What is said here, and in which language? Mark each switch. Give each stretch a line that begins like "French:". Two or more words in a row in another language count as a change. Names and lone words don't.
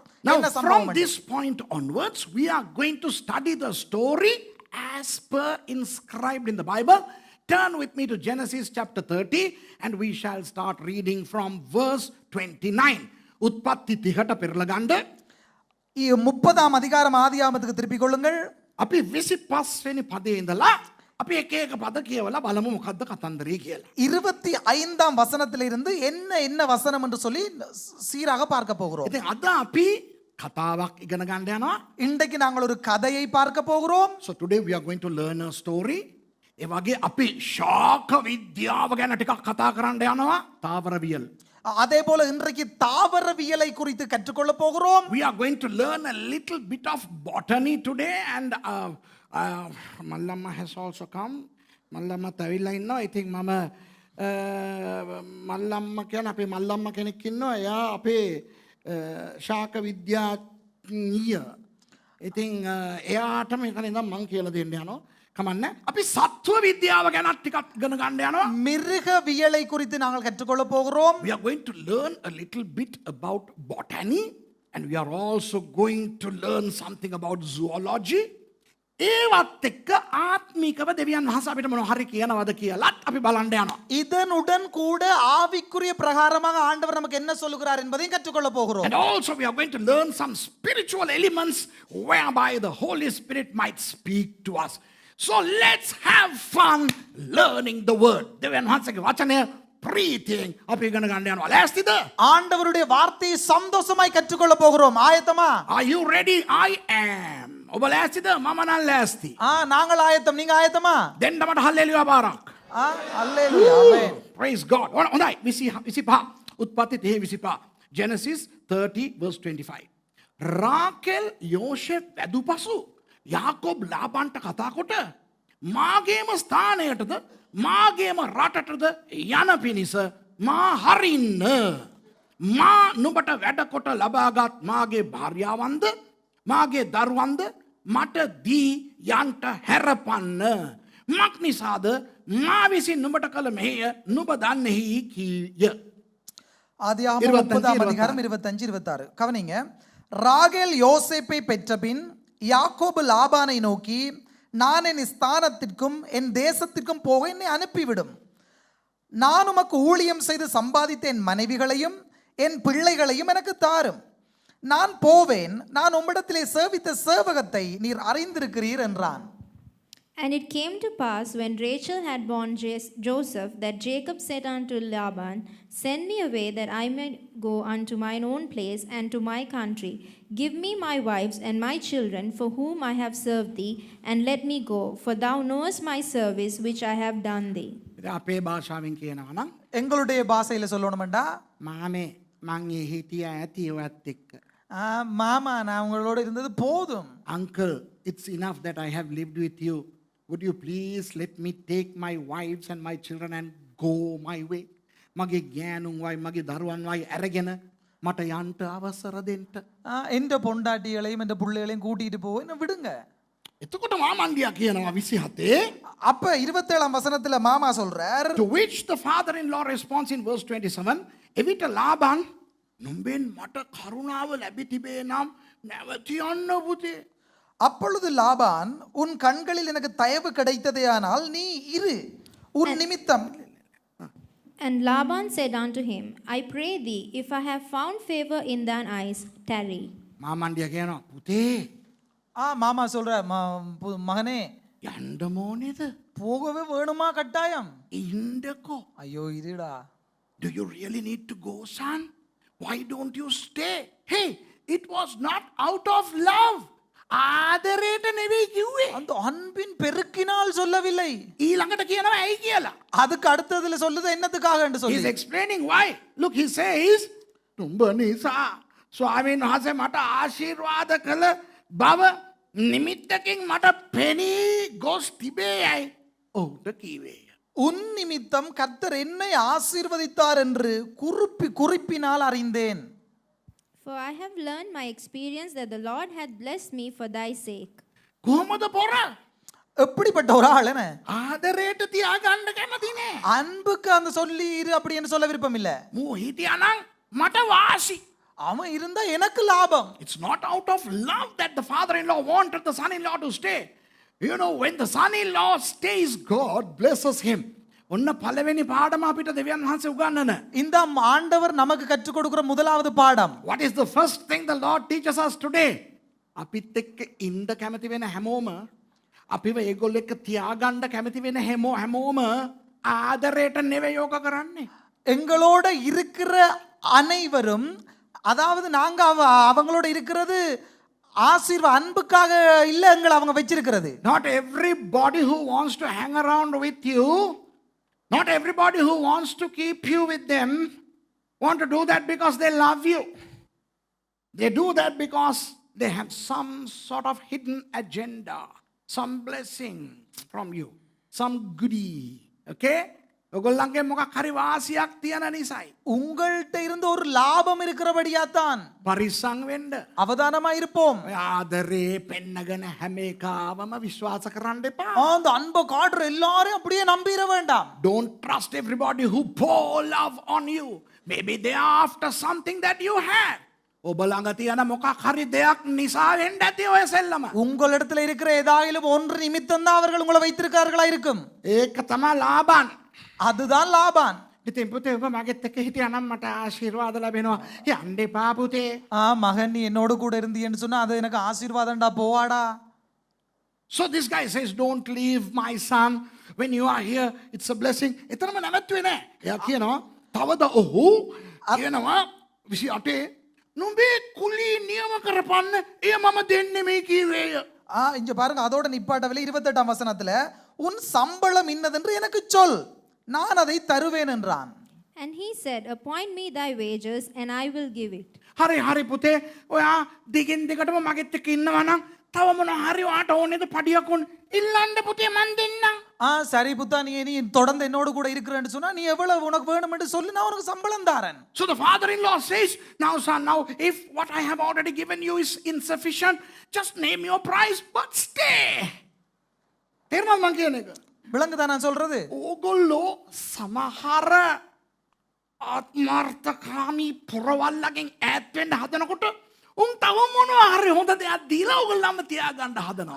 English: Now
Tamil: என்ன
English: from
Tamil: சம்பவம்?
English: this point onwards we are going to study the story as per inscribed in the Bible. Turn with me to Genesis chapter 30 and we shall start reading from verse 29.
Sinhala: උත්පත්ති 30ට පෙරලා ගන්න.
Tamil: 30ஆம் அதிகாரம் ஆதியாகமத்துக்கு திருப்பிக் கொள்ளுங்கள்.
Sinhala: අපි 25 වෙනි පදේ ඉඳලා අපි එක එක පද කියවලා බලමු මොකද්ද කතන්දරේ කියලා.
Tamil: 25ஆம் வசனத்திலிருந்து என்ன வசனம் என்று சொல்லி சீராக பார்க்க போகிறோம்.
Sinhala: ඉතින් අද අපි කතාවක් ඉගෙන ගන්න යනවා.
Tamil: இன்றைக்கு நாங்கள் ஒரு கதையை பார்க்க போகிறோம்.
English: So today we are going to learn a story.
Sinhala: ඒ වගේ අපි ශාක විද්‍යාව ගැන ටිකක් කතා කරන්න යනවා.
Tamil: තාවරවියල්. அதே போல இன்றைக்கு தாவரவியலை குறித்து கற்றுக்கொள்ள போகிறோம்.
English: We are going to learn a little bit of botany today and Mallamma has also come.
Sinhala: Mallamma තවිලා ඉන්නවා. ඉතින් මම මල්ලම්ම කියන අපේ මල්ලම්ම කෙනෙක් ඉන්නවා. එයා අපේ ශාක විද්‍යාඥිය. ඉතින් එයාට මේක නේද මං කියලා දෙන්න යනවා. කමන්නේ. අපි සත්ව විද්‍යාව ගැන ටිකක් ඉගෙන ගන්න යනවා.
Tamil: மிருகவியலை குறித்து நாங்கள் கற்றுக்கொள்ள போகிறோம்.
English: We are going to learn a little bit about botany and we are also going to learn something about zoology.
Sinhala: ඒවත් එක්ක ආත්මිකව දෙවියන් වහන්සේ අපිට මොන හරි කියනවද කියලාත් අපි බලන්න යනවා.
Tamil: இதனுடன் கூட ஆவிக்குரிய பிரகாரமாக ஆண்டவர் நமக்கு என்ன சொல்லுகிறார் என்பதையும் கற்றுக்கொள்ள போகிறோம்.
English: And also we are going to learn some spiritual elements whereby the Holy Spirit might speak to us. So let's have fun learning the word.
Sinhala: දෙවියන් වහන්සේගේ වචනය ප්‍රීතියෙන් අපි ඉගෙන ගන්න යනවා. ලෑස්තිද?
Tamil: ஆண்டவருடைய வார்த்தையை சந்தோஷமாய் கற்றுக்கொள்ள போகிறோம். ஆயத்தமா?
English: Are you ready? I am.
Sinhala: ඔබ ලෑස්තිද? මම නම් ලෑස්ති.
Tamil: நாங்கள் ஆயத்தம். நீங்க ஆயத்தமா?
Sinhala: දෙන්න මට හල්ලෙලුවා බාරක්.
Tamil: அல்லேலூயா. ஆமென்.
English: Praise God.
Sinhala: හොඳයි. 25 උත්පත්ති 30:25.
English: Genesis 30 verse 25.
Sinhala: රාකෙල් යෝෂෙෆ් වැදු පසු යාකෝබ් ලාබාන්ට කතා කොට මාගේම ස්ථානයටද මාගේම රටටද යන පිණිස මා හරින්න මා නුඹට වැඩ කොට ලබාගත් මාගේ භාර්යාවන්ද මාගේ දරුවන්ද මට දී යන්ට හැරපන්න මක් නිසාද මා විසින් නුඹට කළ මෙහෙය නුඹ දන්නෙහි කීය.
Tamil: ஆதியாகமம் 30 அதிகாரம் 25-26. கவனிங்க. ராகேல் யோசேப்பை பெற்றபின் யாக்கோபு லாபானை நோக்கி, நான் என் ஸ்தானத்திற்கும் என் தேசத்திற்கும் போக என்னை அனுப்பிவிடும். நான் உமக்கு ஊழியம் செய்து சம்பாதித்த என் மனைவிகளையும் என் பிள்ளைகளையும் எனக்கு தாரும். நான் போவேன். நான் உம்மிடத்திலே சேவித்த சேவகத்தை நீர் அறிந்திருக்கிறீர் என்றான்.
English: And it came to pass, when Rachel had borne Joseph, that Jacob said unto Laban, Send me away, that I may go unto mine own place and to my country. Give me my wives and my children, for whom I have served thee, and let me go, for thou knowest my service which I have done thee.
Sinhala: අපේ භාෂාවෙන් කියනවා නම්
Tamil: எங்களுடைய பாஷையில சொல்லணும்டா,
Sinhala: මාමේ මං ඒ හිටියා ඇති ඔයත් එක්ක.
Tamil: மாமா நான் உங்களோட இருந்தது போதும்.
English: Uncle, it's enough that I have lived with you. Would you please let me take my wives and my children and go my way?
Sinhala: මගේ ගෑනුන් වයි මගේ දරුවන් වයි අරගෙන මට යන්න අවසර දෙන්න.
Tamil: எந்த பொண்டாட்டிகளையும் எந்த பிள்ளைகளையும் கூட்டிட்டு போய் என்ன விடுங்க.
Sinhala: එතකොට මාමණ්ඩියා කියනවා 27.
Tamil: அப்ப 27ஆம் வசனத்துல மாமா சொல்றார்.
English: To which the father-in-law responds in verse 27.
Sinhala: එවිට ලාබාන් නුඹෙන් මට කරුණාව ලැබි තිබේ නම් නැවත යන්න පුතේ.
Tamil: அப்பொழுது லாபான், உன் கண்களில் எனக்கு தயவு கிடைத்ததேயானால் நீ இரு, உன் நிமித்தம்.
English: And Laban said unto him, I pray thee, if I have found favor in thine eyes, tarry.
Sinhala: මාමණ්ඩියා කියනවා පුතේ
Tamil: மாமா சொல்ற, மகனே
Sinhala: යන්න ඕනේද?
Tamil: போகவே வேணுமா கட்டாயம்?
Sinhala: ඉන්නකෝ.
Tamil: ஐயோ இருடா.
English: Do you really need to go, son? Why don't you stay? Hey, it was not out of love.
Sinhala: ආදරයට නෙවෙයි කිව්වේ.
Tamil: அந்த அன்பின் பெருக்கினால் சொல்லவில்லை.
Sinhala: ඊළඟට කියනවා ඇයි කියලා.
Tamil: அதுக்கு அடுத்ததுல சொல்லுது என்னத்துக்காக என்று
English: He is
Tamil: சொல்லி.
English: explaining why. Look, he says,
Sinhala: නුඹ නිසා ස්වාමීන් වහන්සේ මට ආශිර්වාද කළ බව නිමිත්තකින් මට පෙනී ගොස් තිබේයයි ඔහුට කීවේය.
Tamil: உன் நிமித்தம் கர்த்தர் என்னை ஆசீர்வதித்தார் என்று குறிப்பினால் அறிந்தேன்.
English: For I have learned my experience that the Lord hath blessed me for thy sake.
Sinhala: කොහොමද පොර?
Tamil: எப்படிப்பட்ட ஒரு ஆள் என்ன?
Sinhala: ආදරයට තියාගන්න කැමති නෑ.
Tamil: அன்புக்கு அந்த சொல்லி இரு அப்படின்னு சொல்ல விருப்பம் இல்ல.
Sinhala: මූ හිටියානම් මට වාසි.
Tamil: அவன் இருந்தா எனக்கு லாபம்.
English: It's not out of love that the father-in-law wanted the son-in-law to stay. You know, when the son-in-law stays, God blesses him.
Sinhala: ඔන්න පළවෙනි පාඩම අපිට දෙවියන් වහන්සේ උගන්වන.
Tamil: இந்த ஆண்டவர் நமக்கு கற்றுக் கொடுக்கிற முதலாவது பாடம்.
English: What is the first thing the Lord teaches us today?
Sinhala: අපිත් එක්ක ඉන්න කැමති වෙන හැමෝම අපිව ඒගොල්ලෝ එක්ක තියාගන්න කැමති වෙන හැමෝම ආදරයට නෙවෙයි යෝග කරන්නේ.
Tamil: எங்களோட இருக்கிற அனைவரும், அதாவது நாங்க அவங்களோட இருக்கிறது அன்புக்காக இல்ல எங்களை அவங்க வச்சிருக்கிறது.
English: Not everybody who wants to hang around with you, not everybody who wants to keep you with them want to do that because they love you. They do that because they have some sort of hidden agenda, some blessing from you, some goodie. Okay?
Sinhala: ඔගොල්ලන්ගේ මොකක් හරි වාසියක් තියෙන නිසායි.
Tamil: உங்கள்கிட்ட இருந்து ஒரு லாபம் இருக்கிறபடியாத்தான்
Sinhala: පරිස්සම් වෙන්න.
Tamil: அவதானமா இருப்போம்.
Sinhala: ආදරේ පෙන්නගෙන හැම එකාවම විශ්වාස කරන්න එපා.
Tamil: அந்த அன்பை காட்டுற எல்லாரையும் அப்படியே நம்பிட வேண்டாம்.
English: Don't trust everybody who pour love on you. Maybe they are after something that you have.
Sinhala: ඔබ ළඟ තියෙන මොකක් හරි දෙයක් නිසා වෙන්න ඇති ඔය සෙල්ලම.
Tamil: உங்களிடத்துல இருக்கிற ஏதாயிலும் ஒன்று நிமித்தம் தான் அவர்கள் உங்களை வைத்திருக்கார்களா இருக்கும்.
Sinhala: ඒක තමයි ලාබාන්.
Tamil: அதுதான் லாபான்.
Sinhala: ඉතින් පුතේ ඔබ මගෙත් එක්ක හිටියානම් මට ආශිර්වාද ලැබෙනවා. යන්න එපා පුතේ.
Tamil: மகன் நீ என்னோடு கூட இருந்தீன்னு சொன்னா அது எனக்கு ஆசீர்வாதம்டா, போவாடா.
English: So this guy says, don't leave my son when you are here, it's a blessing.
Sinhala: එතරම් නැවැත්තුවේ නෑ. එයා කියනවා තවද ඔහු කියනවා 28 නුඹේ කුලී නියම කරපන්න එය මම දෙන්නේ මේ කීවේය.
Tamil: இங்க பாருங்க அதோட நிப்பாட்டவில்லை 28ஆம் வசனத்துல உன் சம்பளம் இன்னதென்று எனக்கு சொல் நான் அதை தருவேன் என்றான்.
English: And he said, appoint me thy wages, and I will give it.
Sinhala: හරි පුතේ ඔයා දිගින් දිගටම මගෙත් එක්ක ඉන්නවා නම් තව මොනවා හරි ඔයාට ඕනේද පඩියක් ඕන ඉල්ලන්න පුතේ මන් දෙන්නම්.
Tamil: சரி புத்தா நீ தொடர்ந்து என்னோடு கூட இருக்கிறேன்னு சொன்னா நீ எவ்வளவு உனக்கு வேணும் என்று சொல்லி நான் உனக்கு சம்பளம் தாரேன்.
English: So the father-in-law says, now son, now if what I have already given you is insufficient, just name your price but stay.
Sinhala: තේරුණාද මං කියන එක?
Tamil: விளங்குதா நான் சொல்றது?
Sinhala: ඕගොල්ලෝ සමහර ආත්මార్థකාමී පුරවල්ලකින් ඈත් වෙන්න හදනකොට උන් තව මොනවා හරි හොඳ දෙයක් දීලා ඕගොල්ලන්ම තියාගන්න හදනවා.